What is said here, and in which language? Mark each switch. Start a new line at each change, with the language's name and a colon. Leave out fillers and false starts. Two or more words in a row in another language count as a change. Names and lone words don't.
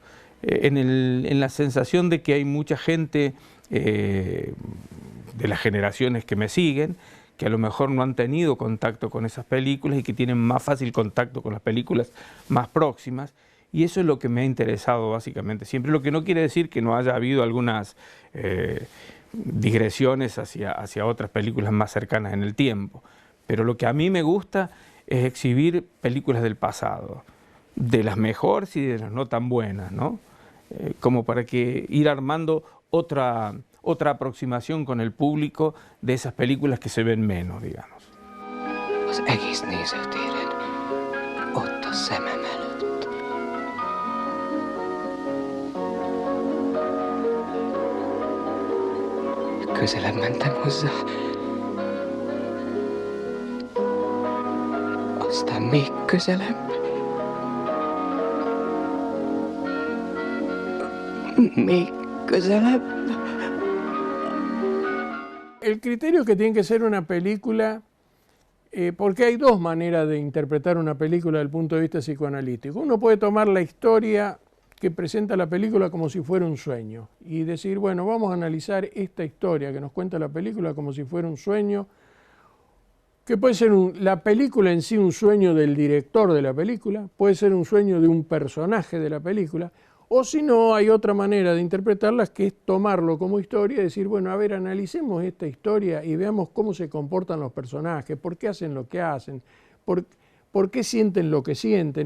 Spanish: En la sensación de que hay mucha gente de las generaciones que me siguen, que a lo mejor no han tenido contacto con esas películas y que tienen más fácil contacto con las películas más próximas, y eso es lo que me ha interesado básicamente siempre, lo que no quiere decir que no haya habido algunas digresiones hacia otras películas más cercanas en el tiempo, pero lo que a mí me gusta es exhibir películas del pasado. de las mejores y de las no tan buenas, ¿no? Como para que ir armando otra aproximación con el público de esas películas que se ven menos, digamos.
Hungarian: Az egész nézőtéren, ott a szemem előtt. Közelebb mentem hozzá. Aztán még közelebb. Még közelebb.
Spanish: El criterio que tiene que ser una película, porque hay dos maneras de interpretar una película desde el punto de vista psicoanalítico. Uno puede tomar la historia que presenta la película como si fuera un sueño y decir, bueno, vamos a analizar esta historia que nos cuenta la película como si fuera un sueño, que puede ser la película en sí un sueño del director de la película, puede ser un sueño de un personaje de la película, o si no, hay otra manera de interpretarlas que es tomarlo como historia y decir, bueno, a ver, analicemos esta historia y veamos cómo se comportan los personajes, por qué hacen lo que hacen, por qué sienten lo que sienten.